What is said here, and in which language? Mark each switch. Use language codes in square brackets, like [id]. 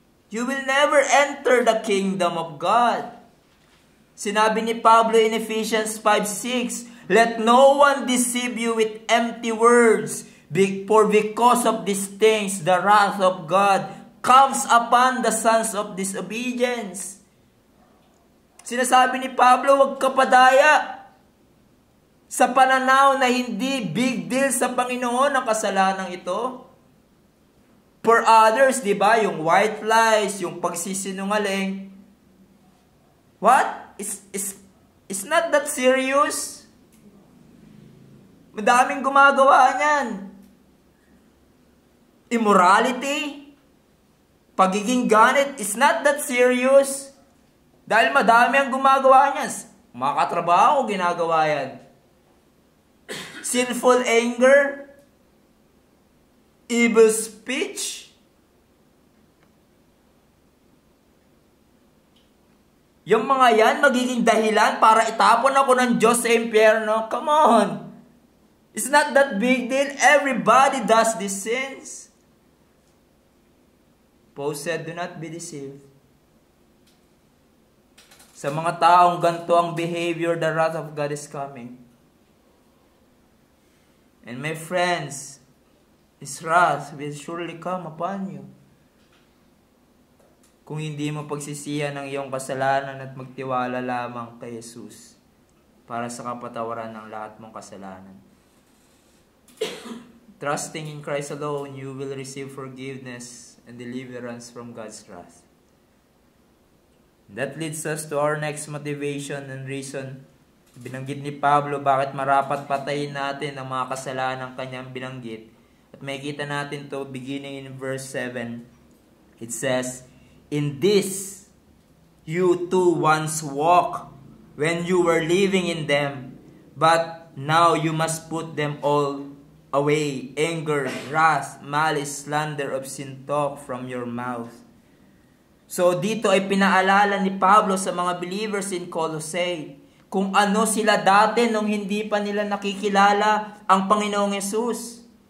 [en] You will never enter the kingdom of God. [tl] Sinabi ni Pablo [en] in Ephesians 5:6, let no one deceive you with empty words, for because of these things, the wrath of God comes upon the sons of disobedience. [tl] Sinasabi ni Pablo, huwag ka padaya sa pananaw na hindi big deal sa Panginoon ang kasalanang ito. [en] For others, [tl] di ba, yung white lies, yung pagsisinungaling. [en] What? It's not that serious. [tl] Madaming gumagawa niyan. [en] Immorality, [tl] pagiging ganit, [en] it's not that serious. [tl] Dahil madami ang gumagawa niyan. Mga katrabaho, ginagawa yan. [en] Sinful anger, evil speech. [tl] Yung mga yan, magiging dahilan para itapon ako ng Diyos sa impyerno. [en] Come on. It's not that big deal. Everybody does these sins. Paul said, do not be deceived. [tl] Sa mga taong ganito ang [en] behavior, the wrath of God is coming. And my friends, His wrath will surely come upon you. [tl] Kung hindi mo pagsisihan ng iyong kasalanan at magtiwala lamang kay Jesus para sa kapatawaran ng lahat mong kasalanan. [en] Trusting in Christ alone, you will receive forgiveness and deliverance from God's wrath. That leads us to our next motivation and reason. [tl] Binanggit ni Pablo bakit marapat patayin natin ang mga kasalanan kanyang binanggit. At makikita natin [en] to beginning in verse 7. It says, in this you too once walked when you were living in them, but now you must put them all away. Anger, wrath, malice, slander, obscene talk from your mouth. [tl] So dito ay pinaalala ni Pablo sa mga believers in Colossae kung ano sila dati nung hindi pa nila nakikilala ang Panginoong Yesus.